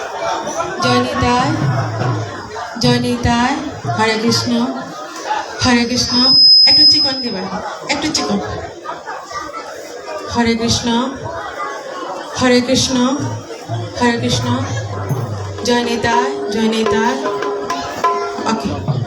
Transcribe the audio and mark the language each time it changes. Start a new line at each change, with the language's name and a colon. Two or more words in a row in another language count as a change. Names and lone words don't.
Bangla: Joy Nitai, Hare Krishna, Hare Krishna, একটু চিকন দিবা, একটু চিকন, Hare Krishna, Hare Krishna, Hare Krishna, Joy Nitai, okay.